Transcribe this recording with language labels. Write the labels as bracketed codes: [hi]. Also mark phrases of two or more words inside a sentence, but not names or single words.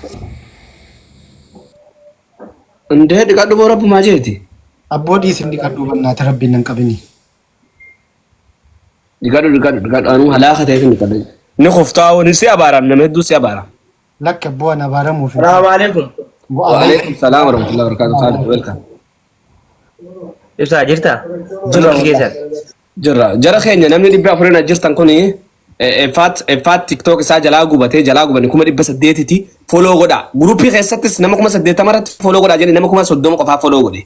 [om] Ndee dhiqadhu boo rabbumaa jeeti. Abboodhiis hin dhiqadhu bannaata rabbiin nan qabini. Dhiqadhu anuu halaaka ta'eef hin dhiqadhu. Ni koftaa'u ni si abaaram nama hedduu si abaaram. Lakka bu'aan abaaramuuf. [ar] سلام عليكم. وعليكم السلام ورحمة الله وبركاته. Khalid, welcome. [om] Ibsa, jirta? Jirra. Jara keenya namni 400 jirtan kuni effaat TikTok isaa jalaa gubatee jalaa gubani 800ti follow godha. Gruupii keessattis nama 80 irratti follow godha jedhanii nama 30 qofaa follow godhe.